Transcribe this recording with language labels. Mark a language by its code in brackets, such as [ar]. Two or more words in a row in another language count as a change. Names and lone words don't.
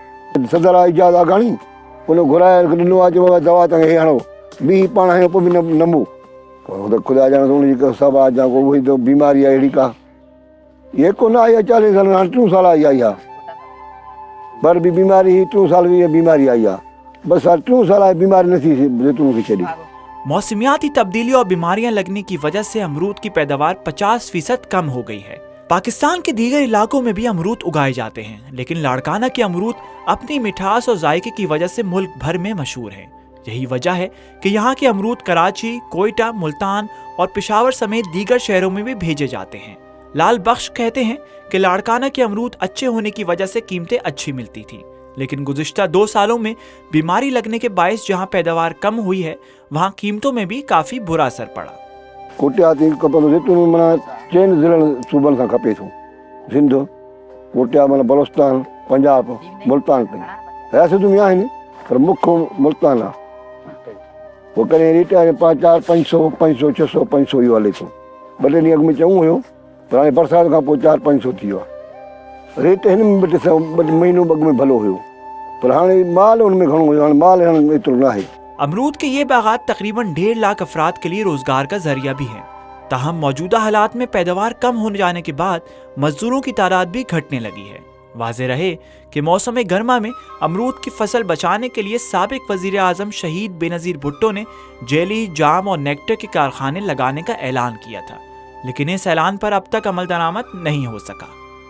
[sd] सदर आहे इजाज़ आगाणी, उन घुराए ॾिनो आहे, चयो दवा तव्हांखे हे हणो, ॿी पाण हणो पोइ बि नमो। त ख़ुदा ॼाणे उनजी सभु आहे, या कोई तो बीमारी आहे अहिड़ी का, ये को न आई आहे 40 साल, हाणे 3 साल आई आहे पर भी बीमारी 3 साल भी बीमारी आई आहे। बस 3 साल आहे बीमारी न थी زیتون खे छॾी। [ur] موسمیاتی تبدیلیوں اور بیماریاں لگنے کی وجہ سے امرود کی پیداوار 50% کم ہو گئی ہے۔ پاکستان کے دیگر علاقوں میں بھی امرود اگائے جاتے ہیں، لیکن لاڑکانہ کے امرود اپنی مٹھاس اور ذائقے کی وجہ سے ملک بھر میں مشہور ہیں۔ یہی وجہ ہے کہ یہاں کے امرود کراچی، کوئٹہ، ملتان اور پشاور سمیت دیگر شہروں میں بھی بھیجے جاتے ہیں۔ لال بخش کہتے ہیں کہ لاڑکانہ کے امرود اچھے ہونے کی وجہ سے قیمتیں اچھی ملتی تھیں، لیکن گزشتہ 2 سالوں میں بیماری لگنے کے باعث جہاں پیداوار کم ہوئی ہے وہاں قیمتوں میں بھی کافی برا اثر پڑا۔ [sd] कोटिया ते खपंदो زیتون माना 4 ज़िलनि सूबनि खां खपे थो। सिंध, कोटिया माना बलोचिस्तान, पंजाब, मुल्तान ताईं रियासतूं में आहिनि पर मुख्य मुल्तान आहे। पोइ कॾहिं रेट 400, 500, 500, 600, 500 इहो हले थो। 2 टे ॾींहं अॻु में चङो हुयो पर हाणे बरसाति खां पोइ 400-500 थी वियो आहे। रेट हिन में 2 महीनो अॻु में भलो हुयो पर हाणे माल हुन में घणो हुयो, हाणे माल एतिरो न आहे۔ [ur] امرود کے یہ باغات تقریباً 1.5 لاکھ افراد کے لیے روزگار کا ذریعہ بھی ہیں، تاہم موجودہ حالات میں پیداوار کم ہونے جانے کے بعد مزدوروں کی تعداد بھی گھٹنے لگی ہے۔ واضح رہے کہ موسم گرما میں امرود کی فصل بچانے کے لیے سابق وزیر اعظم شہید بے نظیر بھٹو نے جیلی، جام اور نیکٹر کے کارخانے لگانے کا اعلان کیا تھا، لیکن اس اعلان پر اب تک عمل درآمد نہیں ہو سکا۔